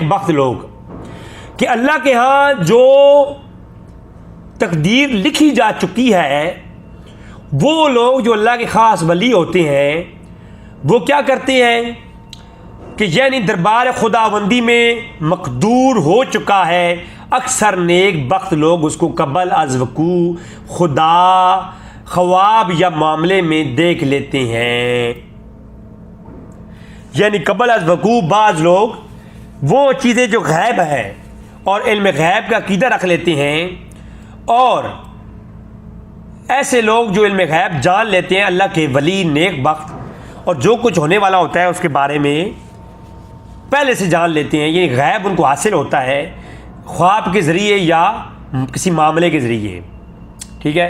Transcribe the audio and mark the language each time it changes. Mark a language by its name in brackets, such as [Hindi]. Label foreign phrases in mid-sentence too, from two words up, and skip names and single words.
[Urdu] بخت لوگ کہ اللہ کے ہاں جو تقدیر لکھی جا چکی ہے وہ لوگ جو اللہ کے خاص ولی ہوتے ہیں وہ کیا کرتے ہیں کہ یعنی دربار خداوندی میں مقدور ہو چکا ہے، اکثر نیک بخت لوگ اس کو قبل از وقوع خدا خواب یا معاملے میں دیکھ لیتے ہیں۔ یعنی قبل از وقوع بعض لوگ وہ چیزیں جو غیب ہے اور علم غیب کا عقیدہ رکھ لیتے ہیں، اور ایسے لوگ جو علم غیب جان لیتے ہیں، اللہ کے ولی نیک بخت، اور جو کچھ ہونے والا ہوتا ہے اس کے بارے میں پہلے سے جان لیتے ہیں، یہ غیب ان کو حاصل ہوتا ہے خواب کے ذریعے یا کسی معاملے کے ذریعے، ٹھیک ہے۔